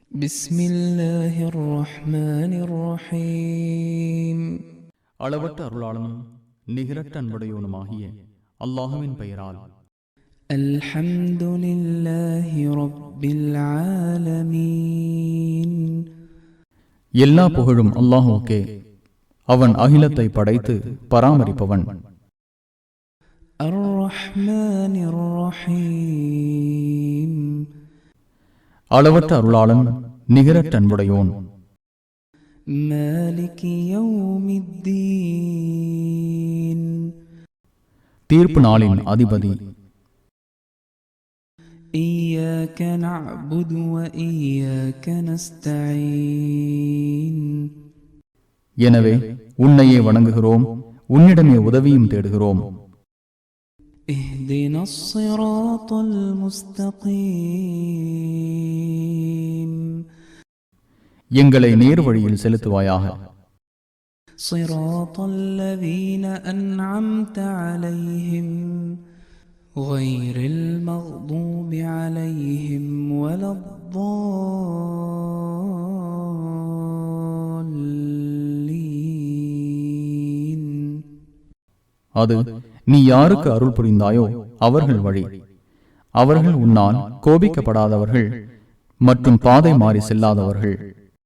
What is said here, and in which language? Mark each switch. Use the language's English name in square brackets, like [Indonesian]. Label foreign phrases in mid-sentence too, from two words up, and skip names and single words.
[Arabic] بسم الله الرحمن الرحيم. [Tamil] அளவற்ற அருளாளனும் நிகரற்ற அன்புடையோனுமாகிய அல்லாஹுவின் பெயரால். [Arabic] الحمد لله رب العالمين. [Tamil] எல்லா புகழும் அல்லாஹுக்கே, அவன் அகிலத்தை படைத்து பராமரிப்பவன். [Arabic] الرحمن الرحيم. [Tamil] அளவற்ற அருளாளன் நிகரற்ற அன்புடையோன். [Arabic] مالك يوم الدين. [Tamil] தீர்ப்பு நாளின் அதிபதி. [Arabic] إياك نعبد وإياك نستعين. [Tamil] எனவே உன்னையே வணங்குகிறோம், உன்னிடமே உதவியும் தேடுகிறோம். [Arabic] اهدنا الصراط المستقيم. [Tamil] எங்களை நேர் வழியில் செலுத்துவாயாக. [Arabic] صراط الذين أنعمت عليهم غير المغضوب عليهم ولا الضالين. [Tamil] அது நீ யாருக்கு அருள் புரிந்தாயோ அவர்கள் வழி. அவர்கள் உன்னால் கோபிக்கப்படாதவர்கள் மற்றும் பாதை மாறி செல்லாதவர்கள்.